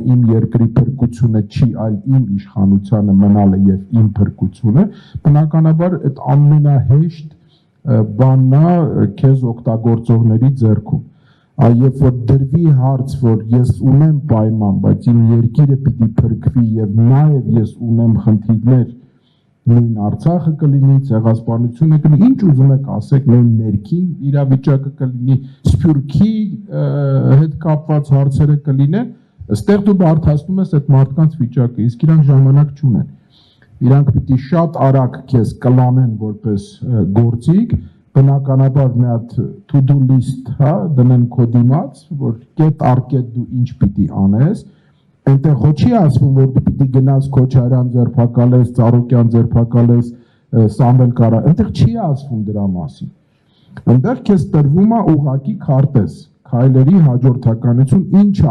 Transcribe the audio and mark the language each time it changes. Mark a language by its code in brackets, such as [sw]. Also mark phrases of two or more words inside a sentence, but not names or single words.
[hy] իմ երկրի փրկությունը չի, այլ իմ իշխանությանը մնալը եւ իմ փրկությունը, բնականաբար այդ ամենահեշտ բանն է քեզ օգտագործողների ձեռքում։ Երբ որ դրվի հարց, որ ես ունեմ պայման, բայց իմ երկիրը պիտի փրկվի եւ նաեւ ես ունեմ խնդիրներ, նույն Արցախը կլինի, ցեղասպանությունը կլինի, ինչ ուզում եք ասեք, նույն ներքին իրավիճակը կլինի, Սփյուռքի հետ կապված հարցերը կլինեն, այստեղ դու բարդացնում ես այդ մարդկանց վիճակը, իսկ իրանք ժամանակ չունեն։ Իրանք պիտի շատ արագ քեզ կլանեն որպես գործիք, բնականաբար մի հատ [en] to-do list, [hy] հա, դնեն քո դիմաց, որ կետ առ կետ դու ինչ պիտի անես, այնտեղ ոչ չի ասվում, որ դու պիտի գնաս Քոչարյան ձերբակալես, Ծառուկյան ձերբակալես, Սամվել Կարա, այնտեղ չի ասվում դրա մասին։ Այնտեղ քեզ տրվում է ուղղակի քարտեզ, քայլերի հաջորդականություն, ինչ է